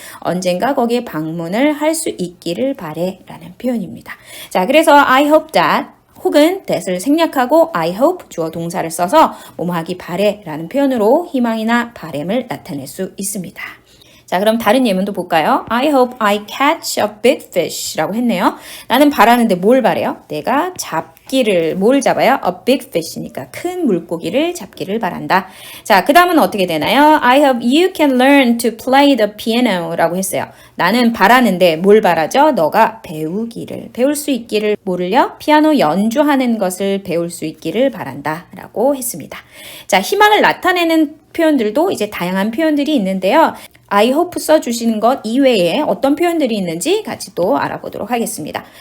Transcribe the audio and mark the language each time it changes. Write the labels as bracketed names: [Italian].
[Korean] 언젠가 거기에 방문을 할 수 있기를 바래 라는 표현입니다. 자, 그래서 I hope that 혹은 that을 생략하고 I hope 주어 동사를 써서 뭐뭐하기 바래 라는 표현으로 희망이나 바램을 나타낼 수 있습니다. 자, 그럼 다른 예문도 볼까요? [English] I hope I catch a big fish [Korean] 라고 했네요. 나는 바라는데 뭘 바래요? 내가 잡기를, 뭘 잡아요? [English] A big fish [Korean] 니까 큰 물고기를 잡기를 바란다. 자, 그 다음은 어떻게 되나요? [English] I hope you can learn to play the piano [Korean] 라고 했어요. 나는 바라는데 뭘 바라죠? 너가 배울 수 있기를, 뭐를요? 피아노 연주하는 것을 배울 수 있기를 바란다 라고 했습니다. 자, 희망을 나타내는 표현들도 이제 다양한 표현들이 있는데요. I hope 써주시는 것 이외에 어떤 표현들이 있는지 같이 또 알아보도록 하겠습니다.